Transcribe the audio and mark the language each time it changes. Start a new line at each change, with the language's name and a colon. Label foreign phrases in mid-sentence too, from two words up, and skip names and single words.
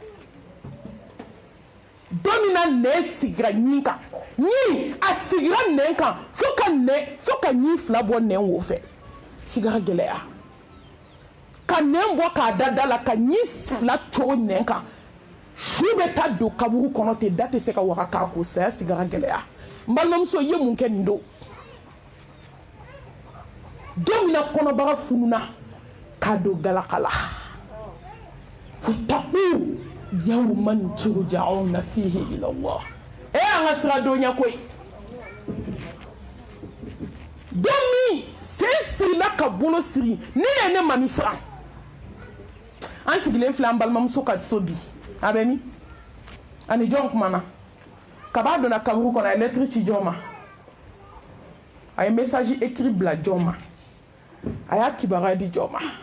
Bambara: don min na nɛn sigira ɲin kan ɲin a sigira nɛn kan fo ka ɲin fila bɔ nɛn wo fɛ sigara gɛlɛya ka nɛn bɔ k'a da la ka ɲin fila cogo nɛn kan su bɛ taa don kaburu kɔnɔ ten da tɛ se ka waga k'a ko saya sigara gɛlɛya n balimamuso i ye mun kɛ nin don don min na kɔnɔbaga fununa k'a don galaka la
Arabic: واتقوا يوما ترجعون فيه إلى الله
Bambara: an ka sira don ɲɛ koyi don min sen sirila ka bolo siri ni ne mami siran an sigilen filɛ an balimamuso ka so bi a bɛ min ani jɔn kumana kab'a donna kaburu kɔnɔ a ye lettre ci jɔn ma a ye
French: message écrit
Bambara: bila jɔn ma a y'a kibaruya di jɔn ma